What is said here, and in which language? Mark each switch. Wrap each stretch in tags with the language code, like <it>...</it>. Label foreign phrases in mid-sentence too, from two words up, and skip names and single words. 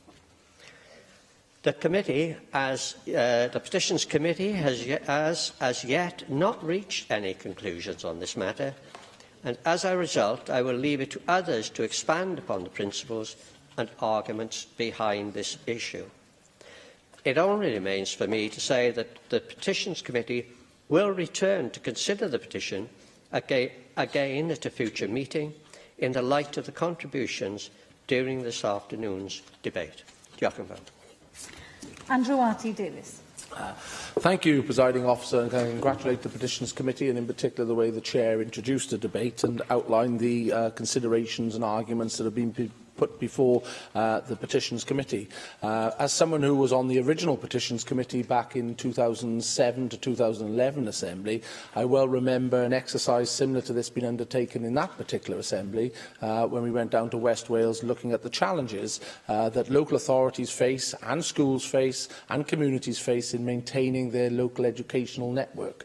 <en>The Petitions Committee has as yet not reached any conclusions on this matter, and as a result, I will leave it to others to expand upon the principles and arguments behind this issue. It only remains for me to say that the Petitions Committee will return to consider the petition again at a future meeting in the light of the contributions during this afternoon's debate.</en> <cy>Diolch yn fawr.</cy> <en>Andrew Arty-Davies. Thank you, Presiding Officer, and I congratulate the Petitions Committee and in particular the way the Chair introduced the debate and outlined the considerations and arguments that have been put before the Petitions Committee. As someone who was on the original Petitions Committee back in 2007 to 2011 Assembly, I well remember an exercise similar to this being undertaken in that particular Assembly when we went down to West Wales looking at the challenges that local authorities face and schools face and communities face in maintaining their local educational network.</en>